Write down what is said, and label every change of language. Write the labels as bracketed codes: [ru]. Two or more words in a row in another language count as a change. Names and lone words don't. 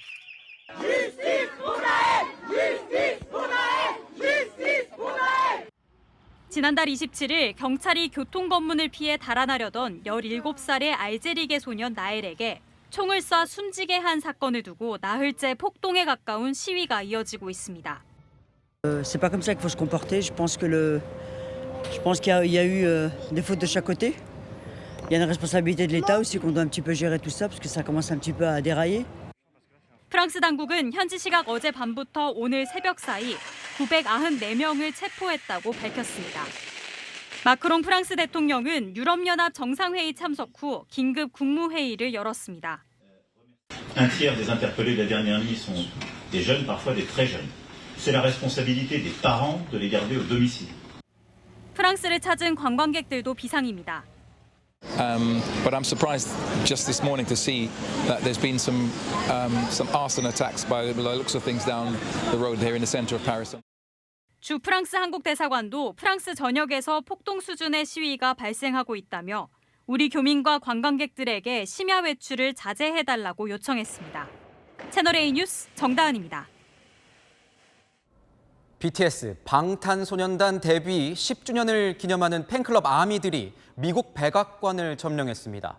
[ko] 지난달 27일 경찰이 교통검문을 피해 달아나려던 17살의 알제리계 소년 나엘에게 총을 쏴 숨지게 한 사건을 두고 나흘째 폭동에 가까운 시위가 이어지고 있습니다. [fr] C'est pas comme ça qu'il faut se comporter. Je pense qu'il y a eu des fautes de chaque côté. Il y a une responsabilité de l'État aussi qu'on doit un petit peu gérer tout ça parce que ça commence un petit peu à dérailler. [ko] 프랑스 당국은 현지 시각 어제 밤부터 오늘 새벽 사이 994명을 체포했다고 밝혔습니다. 마크롱 프랑스 대통령은 유럽연합 정상회의 참석 후 긴급 국무회의를 열었습니다. [fr] Un tiers des interpellés de la dernière nuit sont des jeunes, parfois des très jeunes. C'est la responsabilité des parents de les garder au domicile. [ko] 프랑스를 찾은 관광객들도 비상입니다. [en] But I'm surprised just this morning to see that there's been some arson attacks by the looks of things down the road here in the center of Paris. [ko] 주 프랑스 한국 대사관도 프랑스 전역에서 폭동 수준의 시위가 발생하고 있다며 우리 교민과 관광객들에게 심야 외출을 자제해달라고 요청했습니다. 채널A 뉴스 정다은입니다. BTS 방탄소년단 데뷔 10주년을 기념하는 팬클럽 아미들이 미국 백악관을 점령했습니다.